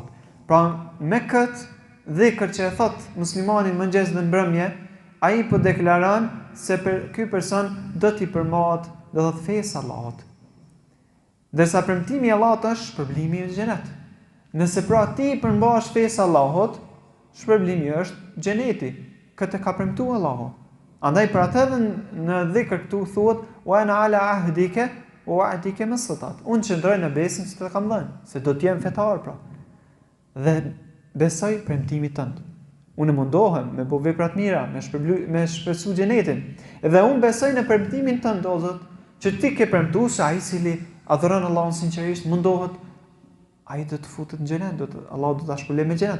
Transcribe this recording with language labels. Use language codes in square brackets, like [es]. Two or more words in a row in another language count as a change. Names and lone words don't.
[sq] Pra me këtë dhikr që e thot muslimani në mëngjes dhe mbrëmje, ai po deklaron se ky person do t'i përmbahet, do thot fesë Allahut. Derisa premtimi i Allahut është shpërblimi në xhenet. Nëse pra ti përmbahesh fesë Allahut, shpërblimi është xheneti. Këtë ka premtuar Allahu. Andaj për atë edhe në dhikr këtu thuhet [ar] وأنا على عهدك ووعدك ما استطعت. [sq] Unë qëndroj në besën që të kam dhënë, se do të jem fetar pra. Dhe besoj premtimit tënd. Unë mundohem me bëj vepra të mira, me shpresu xhenetin. Dhe unë besoj në premtimin tënd, o Zot, që ti ke premtuar se ai i cili adhuron Allahun sinqerisht mundohet, ai do të futet në xhenet, Allahu do ta shpëlojë me xhenet.